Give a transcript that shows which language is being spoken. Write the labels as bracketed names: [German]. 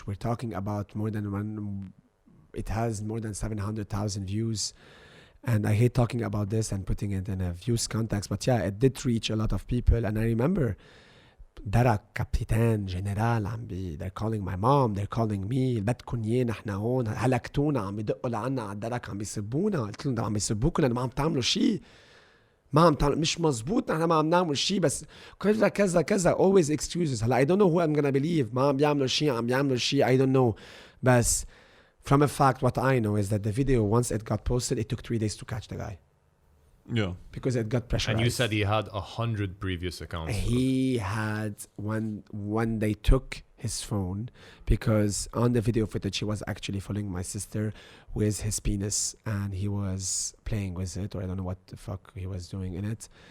[English] We're talking about more than one. It has more than 700,000 views, and I hate talking about this and putting it in a views context. But yeah, it did reach a lot of people, and I remember [Arabic] درك كابتن جنرال [English] they're calling my mom, they're calling me [Arabic] بدكن اياه نحن هون هلكتونا عم يدقوا لعنا على الدرك عم يسبونا. قلت لهم عم يسبوكم لانه ما عم تعملوا شيء. ما عم تعمل مش مزبوط. نحن ما عم نعمل شيء بس كذا كذا كذا [English] always excuses. [Arabic] هلا [English] I don't know who I'm gonna believe. [Arabic] ما عم بيعملوا شيء عم بيعملوا شيء [English] I don't know. [Arabic] بس [English] from a fact what I know is that the video once it got posted it took 3 days to catch the guy Yeah. because it got pressurized. and you said he had 100 previous accounts. He had when they took his phone because on the video footage he was actually following my sister with his penis and he was playing with it or I don't know what the fuck he was doing in it.